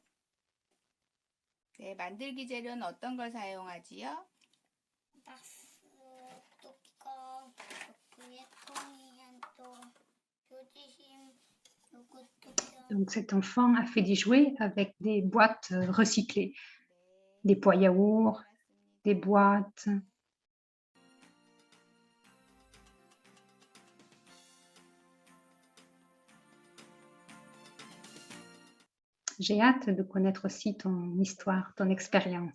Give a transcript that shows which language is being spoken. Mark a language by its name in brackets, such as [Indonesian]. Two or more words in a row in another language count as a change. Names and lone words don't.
[Korean] 네, 만들기 재료는 어떤 걸 사용하지요? 가스, 뚜껑, 부의통이 한통, 표지심, 요것도 [French] Donc cet enfant a fait des jouets avec des boîtes recyclées, des pots à yaourt, des boîtes. J'ai hâte de connaître aussi ton histoire, ton expérience.